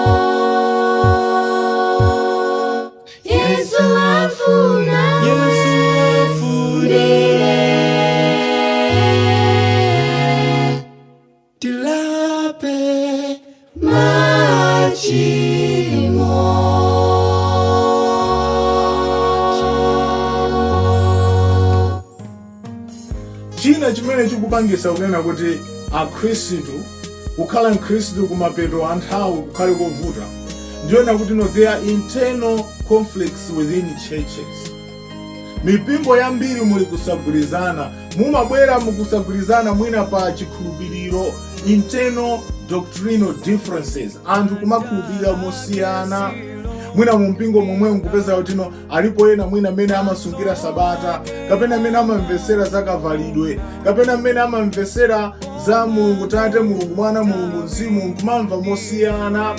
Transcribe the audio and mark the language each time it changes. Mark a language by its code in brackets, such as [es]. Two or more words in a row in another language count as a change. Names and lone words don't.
[ny] Yesu afuna ndile, tilape machimo. china chimene chikupangisa kunena kuti akhristu kukhala mkhristu kumapeto anthawi kukhale kovuta ndiyona kuti [en] there are internal conflicts within churches. [ny] Mipingo yambiri muli kusagwirizana, mumabwera mukusagwirizana mwina pa chikhulupiriro, [en] internal doctrinal differences, [ny] anthu kumakhulupirira mosiyana. Mwina mumpingo momwe mukupeza kuti alipo ena mwina amene amasungira sabata, kapena amene amamvesera za kavalidwe, kapena amene amamvesera za Mulungu Tate, Mulungu Mwana, Mulungu Mzimu, nkumamva mosiyana.